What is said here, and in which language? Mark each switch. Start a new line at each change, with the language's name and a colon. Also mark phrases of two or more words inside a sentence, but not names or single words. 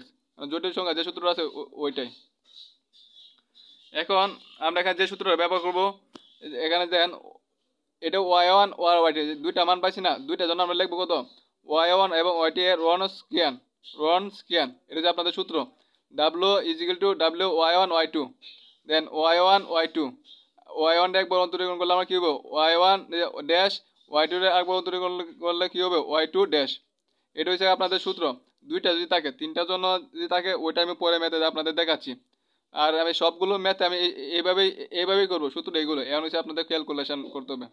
Bangla: জটিল সংখ্যা যে সূত্র আছে ওইটাই। এখন আমরা এখানে যে সূত্রটা ব্যবহার করব, এখানে দেখেন এটা y1 আর y2 দুইটা মান পাইছি না, দুইটার জন্য আমরা লিখবো কত y1 এবং y2 এর রন স্কয়ার। এটা যে আপনাদের সূত্র, w
English: is equal to
Bangla: w y1 y2, দেন y1 y2 y1 এর একবার অন্তরীকরণ করলে আমরা কি হবে, y1 ড্যাশ y2 এর একবার অন্তরীকরণ করলে কি হবে, y2 ড্যাশ। এটা হচ্ছে আপনাদের সূত্র। দুইটা যদি থাকে, তিনটার জন্য যদি থাকে ওইটা আমি পরে ম্যাথে আপনাদের দেখাচ্ছি। আর আমি সবগুলো ম্যাথে আমি এইভাবেই করবো, সূত্র এইগুলো এখন হচ্ছে আপনাদের ক্যালকুলেশন করতে হবে।